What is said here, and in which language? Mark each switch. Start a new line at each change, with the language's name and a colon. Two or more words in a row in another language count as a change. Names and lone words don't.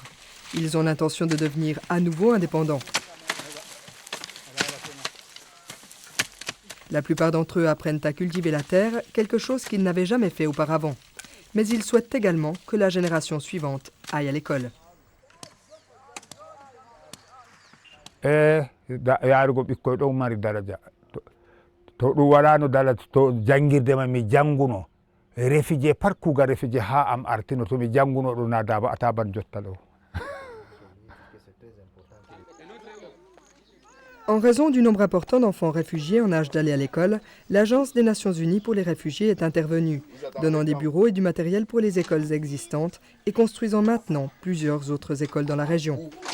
French: Ils ont l'intention de devenir à nouveau indépendants. La plupart d'entre eux apprennent à cultiver la terre, quelque chose qu'ils n'avaient jamais fait auparavant. Mais ils souhaitent également que la génération suivante aille à l'école.
Fula: Yaarugo ɓikkoy ɗon mari daraja to ɗum walano daraja to jangirde ma mi janguno réfugié pat kuugal réfugié ha am artino to mi janguno ɗo na daba ataban jotta ɗo.
French: En raison du nombre important d'enfants réfugiés en âge d'aller à l'école, l'Agence des Nations Unies pour les réfugiés est intervenue, donnant des bureaux et du matériel pour les écoles existantes et construisant maintenant plusieurs autres écoles dans la région.